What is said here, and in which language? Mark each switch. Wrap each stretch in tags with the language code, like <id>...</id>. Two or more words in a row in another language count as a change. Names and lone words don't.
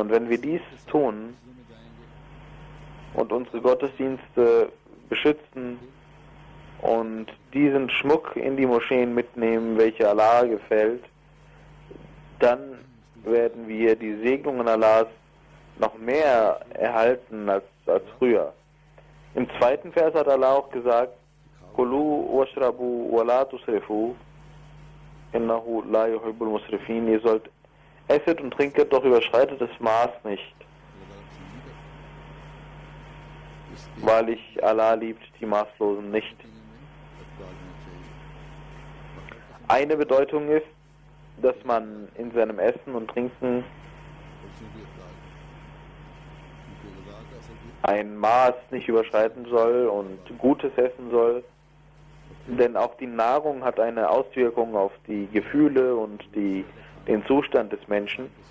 <de>Und wenn wir dies tun und unsere Gottesdienste beschützen und diesen Schmuck in die Moscheen mitnehmen, welcher Allah gefällt, dann werden wir die Segnungen Allahs noch mehr erhalten als früher. Im zweiten Vers hat Allah auch gesagt,</de> <ar>كلوا واشربوا ولا تسرفوا إنه لا يحب المسرفين.</ar> <de>Ihr sollt esset und trinket, doch überschreitet das Maß nicht, weil ich Allah liebt die Maßlosen nicht. Eine Bedeutung ist, dass man in seinem Essen und Trinken ein Maß nicht überschreiten soll und Gutes essen soll, denn auch die Nahrung hat eine Auswirkung auf die Gefühle und den Zustand des Menschen.</de>